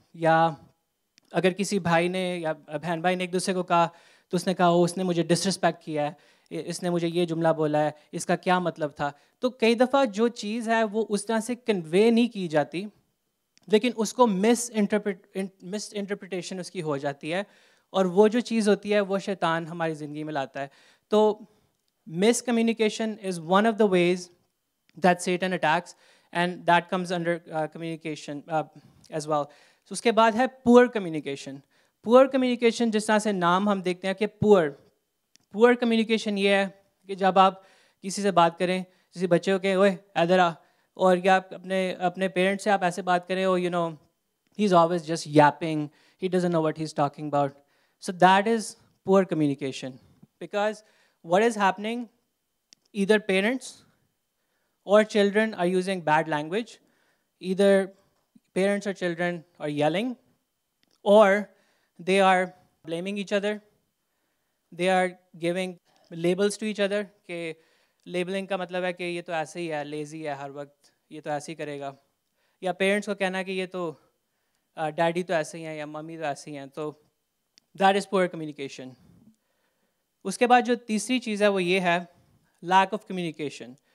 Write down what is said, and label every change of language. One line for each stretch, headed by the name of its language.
Urdu: یا اگر کسی بھائی نے یا بہن بھائی نے ایک دوسرے کو کہا تو اس نے کہا اس نے مجھے ڈسرسپیکٹ کیا ہے, اس نے مجھے یہ جملہ بولا ہے, اس کا کیا مطلب تھا. تو کئی دفعہ جو چیز ہے وہ اس طرح سے کنوے نہیں کی جاتی, لیکن اس کو مس انٹرپریٹیشن اس کی ہو جاتی ہے, اور وہ جو چیز ہوتی ہے وہ شیطان ہماری زندگی میں لاتا ہے.
English: تو miscommunication is one of the ways that Satan attacks, and that comes under communication as well.
Urdu: اس کے بعد ہے پور کمیونیکیشن. پور کمیونیکیشن جس طرح سے نام ہم دیکھتے ہیں کہ پور کمیونیکیشن یہ ہے کہ جب آپ کسی سے بات کریں, کسی بچے کو کہیں اوئے ادھر آ, اور یا اپنے پیرنٹس سے آپ ایسے بات کریں او
English: He is always just yapping, he doesn't know what he is talking about. So that is poor communication, because what is happening, either parents or children are using bad language. Either parents or children are yelling, or they are blaming each other. They are giving labels to each other
Urdu: کہ labelling کا مطلب ہے کہ یہ تو ایسے ہی ہے, lazy ہے, ہر وقت یہ تو ایسے ہی کرے گا. یا پیرنٹس کو کہنا کہ یہ تو ڈیڈی تو ایسے ہی ہیں یا ممی تو ایسے ہی ہیں. تو
English: That is poor communication.
Urdu: اس کے بعد جو تیسری چیز ہے وہ یہ ہے لیک آف کمیونیکیشن.